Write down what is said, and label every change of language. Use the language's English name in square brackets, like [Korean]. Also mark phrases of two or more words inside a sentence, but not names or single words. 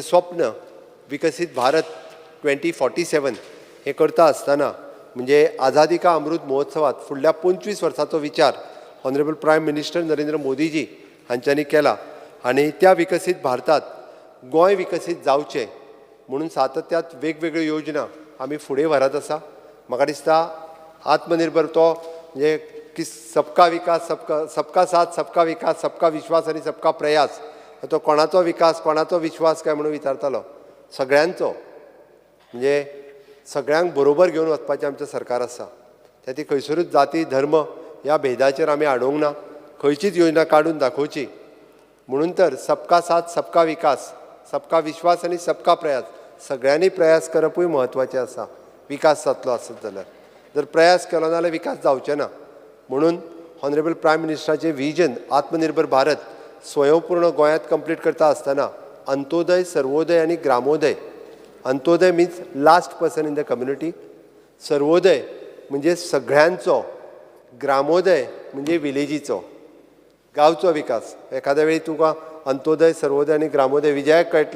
[Konkani] स्वप्न विकसीत भारत 2047 हें करता आसतना म्हणजे आझादी का अमृत महोत्सवात फुडल्या 25 वर्सांचो विचार [English] honorable prime minister [Konkani] नरेंद्र मोदीजी हांच्यांनी केला आनी त्या विकसीत भारतात गोंय विकसीत जावचें म्हणून सातत्यात वेगवेगळ्यो योजना आमी फुडें व्हरत आसा म्हाका दिसता आत्मनिर्भर तो म्हणजे की [Hindi] सबका विकास सबका साथ सबका विकास सबका विश्वास [Konkani] आनी [Hindi] सबका प्रयास [Konkani] तो कोणाचो विकास कोणाचो विश्वास काय म्हणून विचारतालो सगळ्यांचो म्हणजे सगळ्यांक बरोबर घेवन वचपाचें आमचें सरकार आसा त्या खंयसरूच जाती धर्म ह्या भेदाचेर आमी आडोवंक ना खंयचीच योजना काडून दाखोवची म्हणून तर [Hindi] सबका साथ सबका विकास सबका विश्वास [Konkani] आनी [Hindi] सबका प्रयास [Konkani] सगळ्यांनी प्रयास करपूय म्हत्वाचें आसा विकास जातलो आसत जाल्यार जर प्रयास केलो जाल्यार विकास जावचें ना म्हणून [English] honorable prime [Konkani] मिनिस्टराचें विजन आत्मनिर्भर भारत स्वयंपूर्ण गोंयांत कंप्लीट करता आसतना अंत्योदय सर्वोदय आनी ग्रामोदय अंत्योदय [English] means last person in the community [Konkani] सर्वोदय म्हणजे सगळ्यांचो ग्रामोदय म्हणजे विलेजीचो गांवचो विकास एखाद्या वेळी तुका अंत्योदय सर्वोदय आनी ग्रामोदय विजयाक कळटलें